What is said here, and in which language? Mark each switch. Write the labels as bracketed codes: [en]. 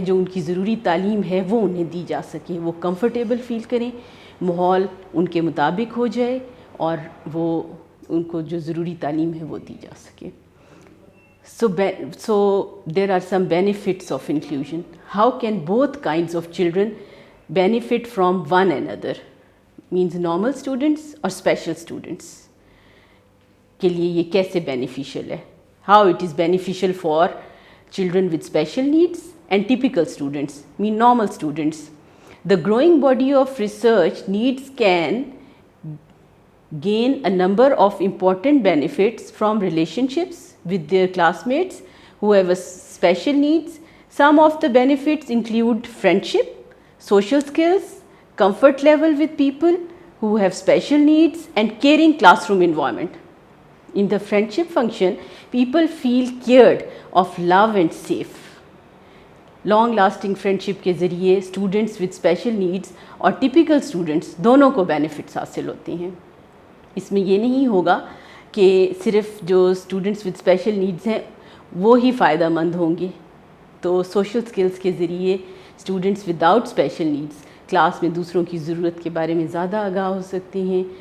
[ur] جو ان کی ضروری تعلیم ہے وہ انہیں دی جا سکے، وہ کمفرٹیبل فیل کریں، ماحول ان کے مطابق ہو جائے اور وہ ان کو جو ضروری تعلیم ہے وہ دی جا سکے. [en] So there are some benefits of inclusion. How can both kinds of children benefit from one another? Means normal students [ur] اور special students کے لیے یہ کیسے beneficial ہے. [en] How it is beneficial for children with special needs and typical students, mean normal students. The growing body of research needs can gain a number of important benefits from relationships with their classmates who have special needs. Some of the benefits include friendship, social skills, comfort level with people who have special needs, and caring classroom environment. In the friendship function, people feel cared, of love and safe. [ur] Long lasting friendship کے ذریعے students with special needs اور typical students دونوں کو benefits حاصل ہوتے ہیں. اس میں یہ نہیں ہوگا کہ صرف جو اسٹوڈنٹس وتھ اسپیشل نیڈس ہیں وہ ہی فائدہ مند ہوں گے. تو سوشل سکلز کے ذریعے students without special needs class میں دوسروں کی ضرورت کے بارے میں زیادہ آگاہ ہو سکتے ہیں.